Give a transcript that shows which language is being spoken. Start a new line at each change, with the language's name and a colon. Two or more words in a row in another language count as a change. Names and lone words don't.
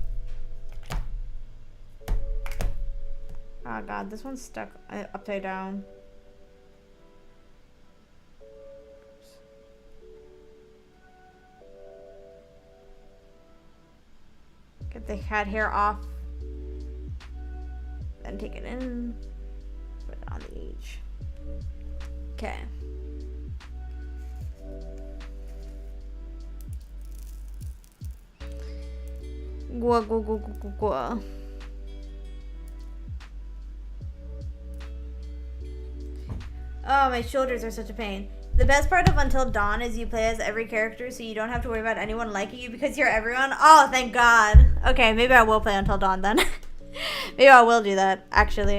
English: Oh god, this one's stuck upside down. Get the cat hair off. Then take it in. Put it on the edge. Okay. Gua, gua, gua, gua, gua, gua. Oh, my shoulders are such a pain. The best part of Until Dawn is you play as every character, so you don't have to worry about anyone liking you because you're everyone. Oh, thank God. Okay, maybe I will play Until Dawn then. Maybe I will do that, actually.